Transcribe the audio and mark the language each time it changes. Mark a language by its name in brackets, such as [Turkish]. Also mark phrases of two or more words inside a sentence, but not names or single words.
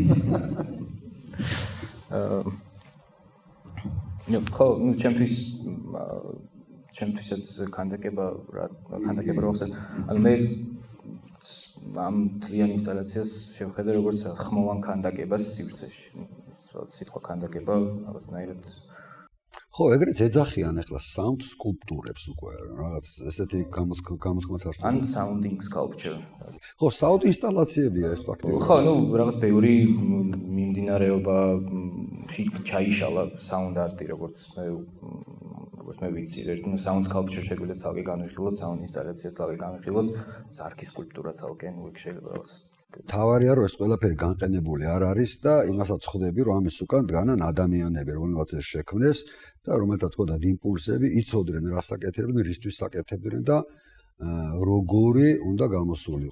[Georgian] ხო, ну, ჩემთვისაც ქანდაკება რო ხსენ. ანუ მე ამ თლიან ინსტალაციას შევხედე როგორც ხმოვან ქანდაკებას სივრცეში. ეს სიტყვა ქანდაკება რაღაცნაირად ხო, ეგრეც ეძახიან ახლა [English] sound sculptures [Georgian] უკვე რაღაც ესეთი გამოთქმაც არსებობს. [English] ან sounding sculpture. [Georgian] ხო, sound ინსტალაციებია ეს ფაქტობრივად. ხო, ну, რაღაც ბევრი მიმდინარეობა ჩაიშალა [English] sound art- [Georgian] ი, როგორც მე ვიცი, ну, [English] sound sculpture [Georgian] შეგვიძლია ცალკე განვიხილოთ, sound ინსტალაცია ცალკე განვიხილოთ, ზარქის სკულპტურა ცალკე, ну, იქ შეიძლება რაღაც თავარია რომ ეს ყველაფერი განყენებული არ არის და იმასაც ხვდები რომ ამის უკან დგანან ადამიანები, რომელთაც ეს შექმნეს და რომელთაც ყოდათ იმპულსები, იცოდნენ რა საკეთებდნენ, რისთვის საკეთებდნენ და როგორი უნდა გამოსულიყო.